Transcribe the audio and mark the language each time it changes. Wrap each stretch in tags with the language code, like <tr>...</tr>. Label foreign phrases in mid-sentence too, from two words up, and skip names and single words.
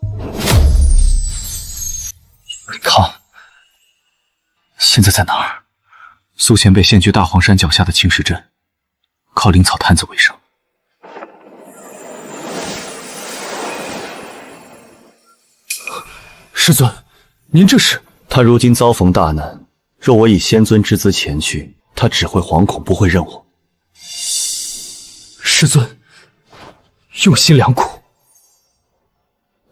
<zh>康，现在在哪兒？蘇前輩現居大荒山腳下的青石鎮，靠靈草探子為生。師尊，您這是？他如今遭逢大難，若我以仙尊之姿前去，他只會惶恐，不會認我。師尊，用心良苦。</zh>